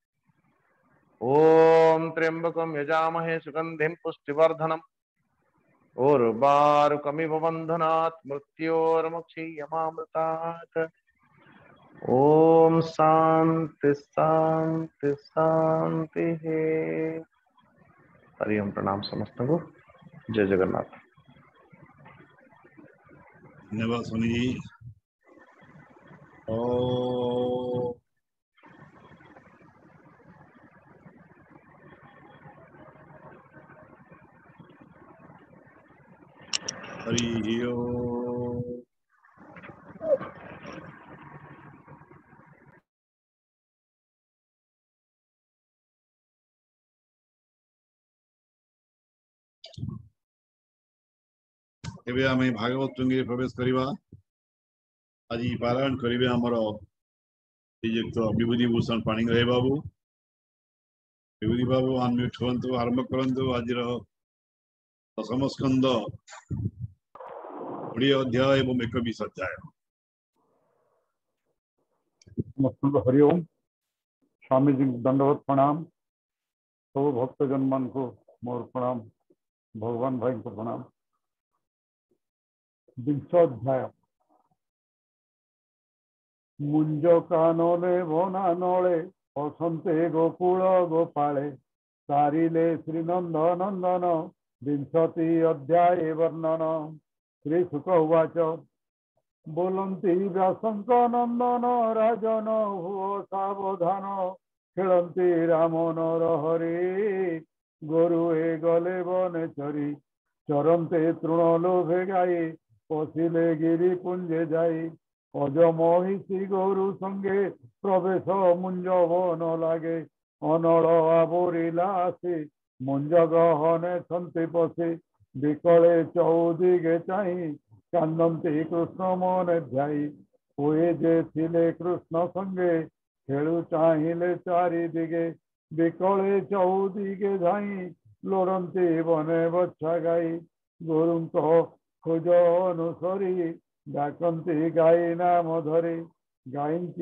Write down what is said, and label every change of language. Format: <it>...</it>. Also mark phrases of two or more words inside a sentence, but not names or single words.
<sa>ओम त्र्यंबकं यजामहे सुगंधिं पुष्टिवर्धनम् उर्वारुकमिव बन्धनात् मृत्योर्मुक्षीयमामृतात्। ओम शांति शांति शांति।</sa> <or>ହରି ଓମ। ପ୍ରଣାମ ସମସ୍ତ କୁ। ଜୟ ଜଗନ୍ନାଥ। ଧନ୍ୟବାଦ ସ୍ୱାମୀ ଜୀ। ଓ ହରି ଓମ। ଏବେ ଆମେ ଭାଗବତ ଟୁଙ୍ଗି ପ୍ରବେଶ କରିବା। ଆଜି ପାରାୟଣ କରିବେ ହମର ଶ୍ରୀଯୁକ୍ତ ବିଭୂତି ଭୂଷଣ ପାଣିଗ୍ରାହୀ ବାବୁ। ବିଭୂତି ବାବୁ ଅନମ୍ୟୁଟ ହୁଅନ୍ତୁ, ଆରମ୍ଭ କରନ୍ତୁ। ଆଜି ଦଶମ ସ୍କନ୍ଦ 20 ଅଧ୍ୟାୟ ଏବଂ 21 ଅଧ୍ୟାୟ। ହରି ଓମ। ସ୍ୱାମୀ ଜୀ ଦଣ୍ଡବତ ପ୍ରଣାମ। ସବୁ ଭକ୍ତଜନ ମାନ କୁ ମୋର ପ୍ରଣାମ, ଭଗବାନ ଭାଇ କୁ ପ୍ରଣାମ। 20 ଅଧ୍ୟାୟ। ମୁଞ୍ଜ କାନଲେ ବନା ନଳେ ବସନ୍ତେ ଗୋକୁଳ ଗୋପାଳେ ତାରିଲେ ଶ୍ରୀନନ୍ଦ ନନ୍ଦନ 20 ଅଧ୍ୟାୟ ବର୍ଣ୍ଣନ। ଶ୍ରୀ ଶୁକ ଉବାଚ ବୋଲନ୍ତି ବ୍ୟାସଙ୍କ ନନ୍ଦନ ରାଜନ ହୁଅ ସାବଧାନ ଖେଳନ୍ତି ରାମ ନର ହରେ ଗୋରୁଏ ଗଲେ ବନେ ଚରି ଚରନ୍ତେ ତୃଣ ଲୋଭେ ଗାଈ ପଶିଲେ ଗିରି ପୁଞ୍ଜେ ଯାଇ ଅଜ ମହିଷୀ ଗୋରୁ ସଙ୍ଗେ ପ୍ରବେଶ ମୁଞ୍ଜ ବନ ଲାଗେ ଅନଳ ଆବରିଲା ଆସି ମୁଞ୍ଜ ଗହନେ ଛନ୍ତି ପଶି ବିକଳେ ଚଉଦିଗେ ଚାହିଁ କାନ୍ଦନ୍ତି କୃଷ୍ଣ ମନ ଧ୍ୟାଇ ହୁଏ ଯେ ଥିଲେ କୃଷ୍ଣ ସଙ୍ଗେ ଖେଳୁ ଚାହିଲେ ଚାରି ଦିଗେ ବିକଳେ ଚଉଦିଗେ ଧାଇଁ ଲୋଡ଼ନ୍ତି ବନେ ବଚ୍ଛା ଗାଈ ଗୋରୁଙ୍କ ଖୋଜ ଅନୁସରି ଡାକନ୍ତି ଗାଈ ନାମ ଧରି ଗାୟଙ୍କି</or>